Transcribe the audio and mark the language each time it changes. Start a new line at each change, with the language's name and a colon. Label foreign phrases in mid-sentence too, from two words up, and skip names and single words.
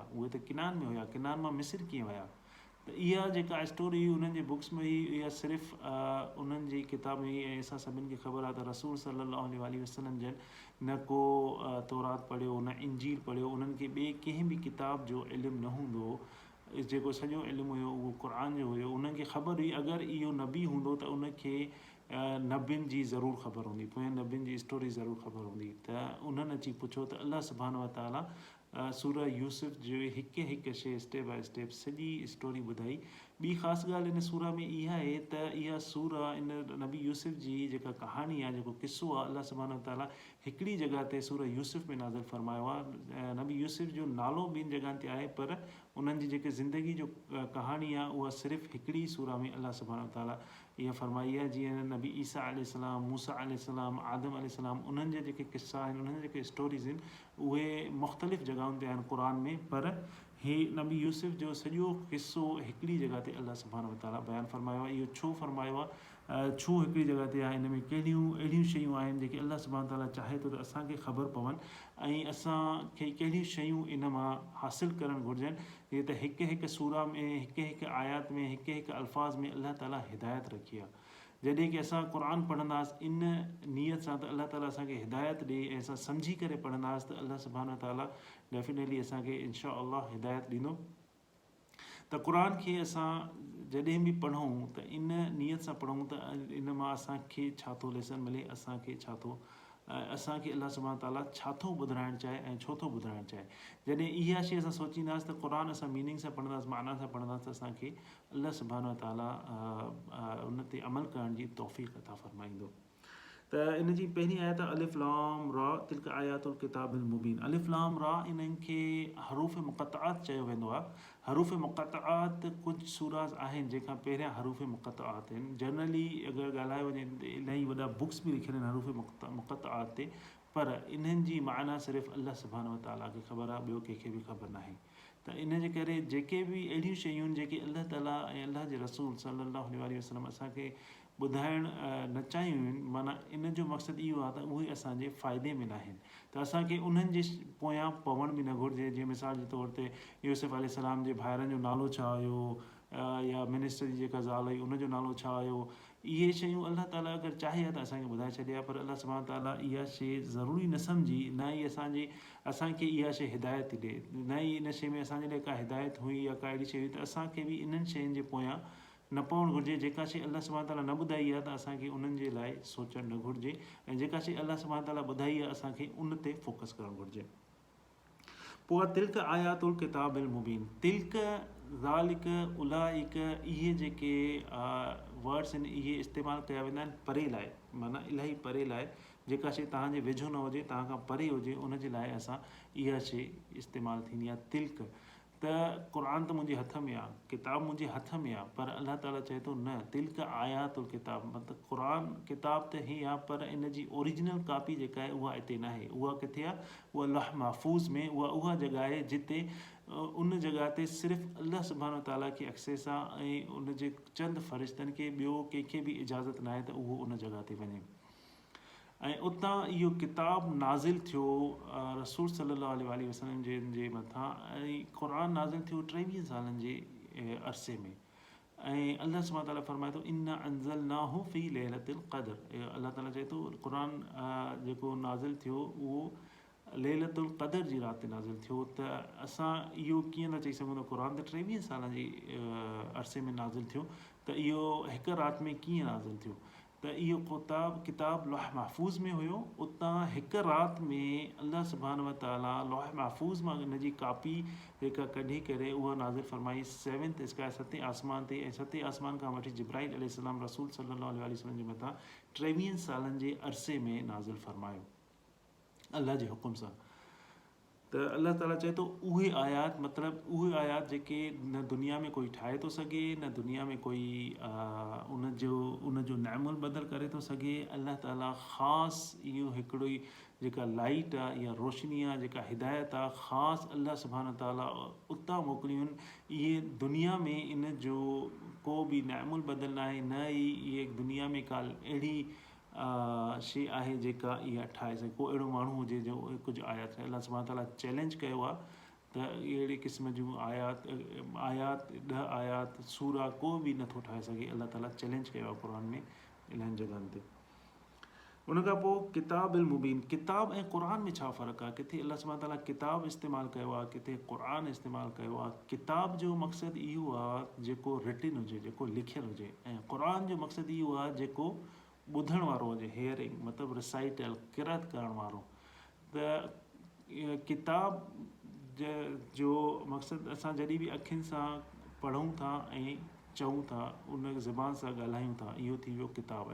Sindhi: उहे त किनान में हुया, किनान मां मिस्र कीअं विया। त इहा जेका स्टोरी हुई उन्हनि जे बुक्स में हुई इहा सिर्फ़ु उन्हनि जी किताब में ऐं असां सभिनि खे ख़बर आहे त रसूल
Arabic: صلى الله عليه وسلم
Sindhi: जन न को तौरात पढ़ियो न इंजील पढ़ियो। उन्हनि खे ॿिए कंहिं बि किताब जो इल्मु न हूंदो। जेको सॼो इल्मु हुयो उहो क़ुरान जो हुयो। उन्हनि खे ख़बर हुई अगरि इहो नबी हूंदो त उनखे नबियुनि जी ज़रूरु ख़बर हूंदी, पोइ नबियुनि जी स्टोरी ज़रूरु ख़बर हूंदी। त उन्हनि अची पुछो त
Arabic: الله سبحانه وتعالى
Sindhi: सूरह यूसुफ जो हिकु हिकु शइ
English: step by step
Sindhi: सॼी स्टोरी ॿुधाई। ॿी ख़ासि ॻाल्हि इन सूरह में इहा आहे त इहा सूरह इन नबी यूसुफ जी जेका कहाणी आहे, जेको क़िसो आहे,
Arabic: الله سبحانه وتعالى
Sindhi: हिकिड़ी जॻह ते सूरह यूसुफ में नाज़िल फरमायो आहे। नबी यूसुफ जो नालो ॿिनि जॻहनि ते आहे, पर उन्हनि जी जेके ज़िंदगी जो कहाणी आहे उहा सिर्फ़ु हिकिड़ी सूरह में
Arabic: الله سبحانه وتعالى
Sindhi: इहा फरमाई आहे। जीअं नबी ईसा अलैहिस्सलाम, मूसा अलैहिस्सलाम, आदम अलैहिस्सलाम, उन्हनि जा जेके क़िसा आहिनि, उन्हनि जा जेके स्टोरीज़ आहिनि, उहे मुख़्तलिफ़ जॻहियुनि ते आहिनि क़ुर में, पर हीअ नबी यूसुफ जो सॼो क़िसो हिकिड़ी जॻह ते
Arabic: الله سبحانه وتعالى
Sindhi: बयानु फरमायो आहे। इहो छो फरमायो आहे, छो हिकिड़ी जॻह ते आहे, हिन में कहिड़ियूं अहिड़ियूं शयूं आहिनि जेके
Arabic: الله سبحانه وتعالى
Sindhi: चाहे थो त असांखे ख़बर पवनि, ऐं असांखे कहिड़ियूं शयूं इन मां हासिलु करणु घुरिजनि। जीअं त हिकु हिकु सूरह में, हिकु हिकु आयात में, हिकु हिकु अल्फाज़ में अल्लाह ताला हिदायत रखी आहे। जॾहिं की असां क़ुर पढ़ंदासीं इन नीयत सां त अल्लाह ताला असांखे हिदायत ॾिए ऐं असां सम्झी करे पढ़ंदासीं, त
Arabic: الله سبحانه وتعالى
Sindhi: डेफिनेटली असांखे
Arabic: إن شاء الله
Sindhi: हिदायत ॾींदो। त क़ुर खे असां जॾहिं बि पढ़ूं त इन नीयत सां पढ़ूं त इन मां असांखे छा थो लेसन मिले, असांखे छा थो, असांखे
Arabic: الله سبحانه وتعالى
Sindhi: छा थो ॿुधाइणु चाहे ऐं छो थो ॿुधाइणु चाहे। जॾहिं इहा शइ असां सोचींदासीं त क़ुर असां मीनिंग सां पढ़ंदासीं, माना सां पढ़ंदासीं, त असांखे
Arabic: الله سبحانه وتعالى
Sindhi: उन ते अमल करण जी तौफ़ीक़ अता फ़रमाईंदो।
Arabic: त इन जी पहिरीं आयत الف لام را تلك آيات الكتاب المبين.
Sindhi: अलिफ लाम रा इन्हनि खे हरूफ़ मुक़त्तआत चयो वेंदो आहे। हरूफ़ मुक़त्तआत कुझु सूराज़ आहिनि जंहिंखां पहिरियां हरूफ़ मुक़त्तआत आहिनि। जनरली अगरि ॻाल्हायो वञे इलाही वॾा बुक्स बि लिखियल आहिनि हरूफ़ मुक़त्तआत ते, पर इन्हनि जी माना सिर्फ़ु
Arabic: الله سبحانه وتعالى
Sindhi: खे ख़बर आहे, ॿियो कंहिंखे बि ख़बर नाहे। त इन जे करे जेके बि अहिड़ियूं शयूं आहिनि जेके अल्लाह ताला ऐं अल्लाह जे रसूल
Arabic: صلى الله عليه وسلم
Sindhi: असांखे ॿुधाइणु न चाहियूं आहिनि, माना इन जो मक़सदु इहो आहे त उहे असांजे फ़ाइदे में न आहिनि, त असांखे उन्हनि जे पोयां पवण बि न घुरिजे। जीअं मिसाल जे तौर ते यूसुफ अलैहिस्सलाम जे भाइरनि जो नालो छा हुयो, या मिनिस्टर जी जेका ज़ाल हुई उनजो नालो छा हुयो, इहे शयूं अल्लाह ताला अगरि चाहे हा त असांखे ॿुधाए छॾे हा, पर
Arabic: الله سبحانه وتعالى
Sindhi: इहा शइ ज़रूरी न सम्झी, न ई असांखे इहा शइ हिदायत थी ॾिए, न ई इन शइ में असांजे लाइ का हिदायत हुई या का अहिड़ी शइ हुई, त असांखे बि इन्हनि शयुनि जे पोयां न पवणु घुरिजे। जेका शइ
Arabic: الله سبحانه وتعالى
Sindhi: न ॿुधाई आहे त असांखे उन्हनि जे लाइ सोचणु न घुरिजे, ऐं जेका शइ
Arabic: الله سبحانه وتعالى
Sindhi: ॿुधाई आहे असांखे उन ते फोकस करणु घुरिजे।
Arabic: पोइ تلك آيات الكتاب المبين. تلك، ذلك، أولئك,
Sindhi: इहे जेके वर्ड्स आहिनि इहे इस्तेमालु कया वेंदा आहिनि परे लाइ, माना इलाही परे लाइ। जेका शइ तव्हांजे वेझो न हुजे, तव्हां खां परे हुजे, उन जे लाइ असां इहा शइ इस्तेमालु थींदी आहे तिल्क। त क़ुर त मुंहिंजे हथ में आहे, किताब मुंहिंजे हथ में आहे, पर अल्लाह ताला चए थो न
Arabic: تلك آيات الكتاب,
Sindhi: मतिलबु क़ुर किताब त हे आहे, पर इन जी
English: original copy
Sindhi: जेका आहे उहा हिते न आहे। उहा किथे आहे? उहा लौह महफूज़ में। उहा जॻह आहे जिते उन जॻह ते सिर्फ़ु
Arabic: الله سبحانه وتعالى
Sindhi: खे एक्सेस आहे, ऐं उन जे चंद फ़रिश्तनि खे, ॿियो कंहिंखे बि इजाज़त न आहे त उहो उन जॻह ते वञे। ऐं उतां इहो किताब नाज़िल थियो रसूल
Arabic: صلى الله عليه وسلم
Sindhi: जे मथां, ऐं क़ुर नाज़िल थियो 23 सालनि जे अरसे में। ऐं
Arabic: الله سبحانه وتعالى
Sindhi: फरमाए थो
Arabic: إنا أنزلناه في ليلة القدر.
Sindhi: अल्लाह ताला चए थो क़ुर जेको नाज़िल थियो उहो लैलतुल क़द्र जी राति ते नाज़िल थियो। त असां इहो कीअं था चई सघूं त क़ुर त 23 सालनि जी अरसे में नाज़िल थियो, त इहो हिकु राति में कीअं नाज़िल थियो? त इहो किताब लौह महफूज़ में हुयो। उतां हिकु राति में
Arabic: الله سبحانه وتعالى
Sindhi: लौह महफूज़ मां इन जी कापी जेका कढी करे उहा नाज़िल फरमाई
English: 7th sky,
Sindhi: 7 आसमान ते, ऐं 7 आसमान खां वठी जिब्राइल अलैहिस्सलाम रसूल
Arabic: صلى الله عليه وسلم
Sindhi: जे मथां 23 सालनि जे अरसे में नाज़िल फरमायो अल्लाह जे हुकुम सां। त अल्लाह ताला चए थो उहे आयात, मतिलबु उहे आयात जेके न दुनिया में कोई ठाहे थो सघे, न दुनिया में कोई उनजो नैमुल बदल करे थो सघे। अल्लाह ताला ख़ासि इहो हिकिड़ो ई जेका लाइट आहे या रोशनी आहे, जेका हिदायत आहे, ख़ासि
Arabic: الله سبحانه وتعالى
Sindhi: उतां मोकिलियूं आहिनि। इहे दुनिया में इन जो को बि नैमुल बदल न आहे, न ई इहे दुनिया में का अहिड़ी शइ आहे जेका इहा ठाहे सघे, को अहिड़ो माण्हू हुजे जो कुझु आयात ठाहे।
Arabic: الله سبحانه وتعالى
Sindhi: चैलेंज कयो आहे त अहिड़े क़िस्म जूं आयात 10 आयात सूरा को बि नथो ठाहे सघे। अल्लाह ताला चैलेंज कयो आहे क़ुर में इलाही जॻहनि ते। उन खां पोइ
Arabic: الكتاب المبين.
Sindhi: किताब ऐं क़ुर में छा फ़र्क़ु आहे? किथे
Arabic: الله سبحانه وتعالى
Sindhi: किताब इस्तेमालु कयो आहे, किथे क़ुर इस्तेमालु कयो आहे। किताब जो मक़सदु इहो आहे जेको रिटिन हुजे, जेको लिखियलु हुजे, ऐं क़ुर जो मक़सदु इहो आहे जेको ॿुधण वारो हुजे, हेयरिंग मतिलबु रिसाइटल किरात करण वारो। त किताब जो मक़सदु असां जॾहिं बि अखियुनि सां पढ़ूं था ऐं चऊं था, उन ज़बान सां ॻाल्हायूं था, इहो थी वियो किताब।